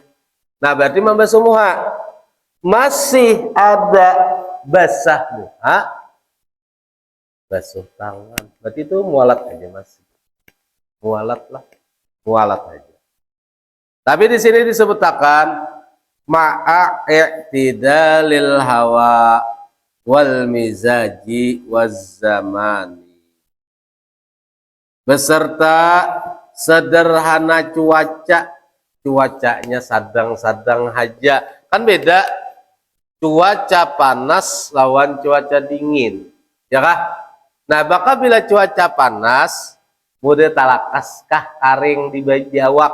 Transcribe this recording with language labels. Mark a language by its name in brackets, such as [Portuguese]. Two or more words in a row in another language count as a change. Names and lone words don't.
[Banjar] Nah, berarti membasuh muha masih ada basah muha, basuh tangan, berarti itu mualat aja, masih mualat lah, mualat aja. [Indonesian] Tapi di sini disebutkan [Arabic] مع اعتدال الهواء والمزاج والزمان, [Banjar] beserta sederhana cuacanya sadang-sadang haja. Kan beda cuaca panas lawan cuaca dingin, ya kah? Nah, bakal bila cuaca panas, mudah talakas kah karing di awak.